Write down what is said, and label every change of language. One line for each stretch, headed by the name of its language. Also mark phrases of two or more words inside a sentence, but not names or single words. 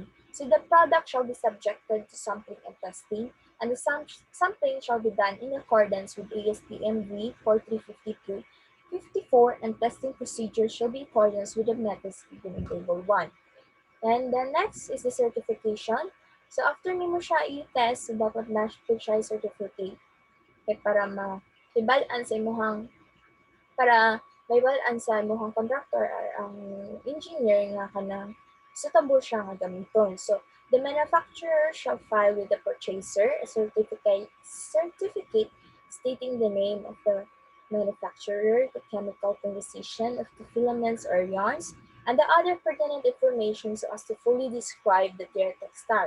English: So the product shall be subjected to sampling and testing, and the sampling shall be done in accordance with ASTM V 4352 54, and testing procedures shall be in accordance with the methods given in Table 1. And then next is the certification.
Cebuano: So after nimo siya i-test, so dapat na po siya i-certificate para ma-ibalaan sa imuhang para maibalaan sa imuhang contractor or ang engineer nga kanang suitable siya nga gamiton.
English: So the manufacturer shall file with the purchaser a certificate stating the name of the manufacturer, the chemical composition of the filaments or yarns, and the other pertinent information so as to fully describe the their textile.